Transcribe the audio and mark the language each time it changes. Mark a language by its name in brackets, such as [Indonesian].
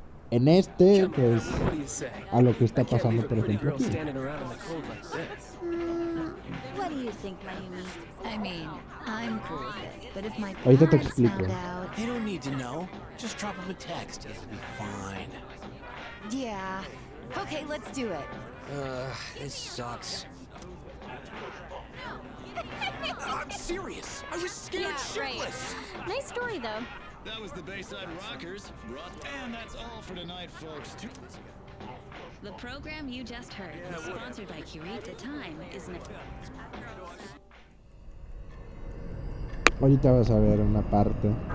[Spanish] En este, pues, a lo que está pasando, por ejemplo, aquí. [English] What do you think, Mayumi? I mean, I'm cool with it, but if my [Spanish] Ahorita te [English] parents [Spanish] explico. [English] found out... They don't need to know. Just drop them a text. It'll be fine. Yeah. Okay, let's do it. This sucks. I'm serious. I was scared Yeah, right. shitless. Nice story, though. That was the Bayside Rockers. And that's all for tonight, folks. The program you just heard was sponsored by Curie. The time is now. [Spanish] Ahorita vas a ver una parte.